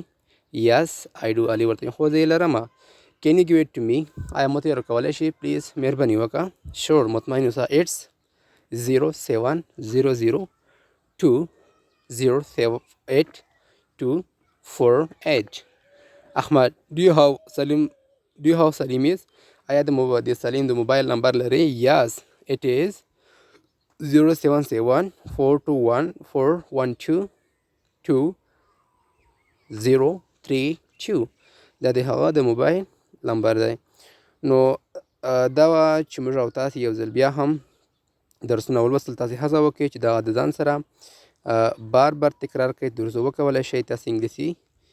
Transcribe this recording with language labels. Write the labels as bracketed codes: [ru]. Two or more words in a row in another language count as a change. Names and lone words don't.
[en] Yes I do. [ps] علي ورته خو زه یې لرم. [en] Can you give it to me? [ps] آیا ماته یې راکولی شي؟ پلیز مهرباني وکړه. شور مطمئن اوسه. [en] اټس 07002088248. احمد do you have Salim is؟ [ps] آیا د سلیم د موبایل نمبر لري؟ [en] yes it is 07742212232. [ps] دا د هغه د موبایل نمبر دی. نو دا چې موږ او تاسې یو ځل بیا هم درسونه ولوستل، تاسې هڅه وکړئ چې دغه د ځان سره بار تکرار کړئ، ترڅو وکولی شئ تاسې انګلیسي ښه کړئ.